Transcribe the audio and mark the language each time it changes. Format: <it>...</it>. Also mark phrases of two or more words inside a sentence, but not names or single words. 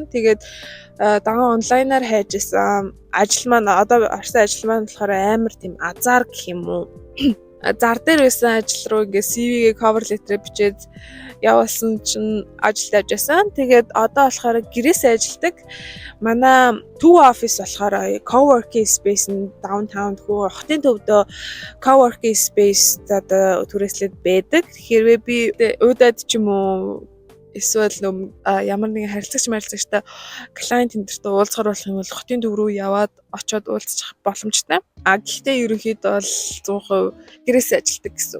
<mn>Тэгээд даган онлайнаар хайж исэн. Ажил маань одоо орсон ажил маань болохоор амар тийм азар гэх юм уу. Зар дээр байсан ажил руу ингээ CV-гээ</mn> <en>cover letter</en> <mn>бичээд явуулсан чинь ажилд авч байсан. Тэгээд одоо болохоор гэрээсээ ажилдаг. Манай</mn> <en>two office</en> <mn>болохоор</mn> <en>co-working space</en> <mn>нь downtown хөө хотын төвдөө</mn> <en>co-working space</en> <mn>одоо түрээслээд байдаг. Тэгэхээр би уудад ч юм уу эсвэл ямар нэгэн харилцагчтай клиент эндэртэй уулзахаар болох юм бол хотын төв рүү яваад очиод уулзах боломжтой. Гэхдээ ерөнхийдөө бол 100% гэрээсээ ажилладаг гэсэн.</mn>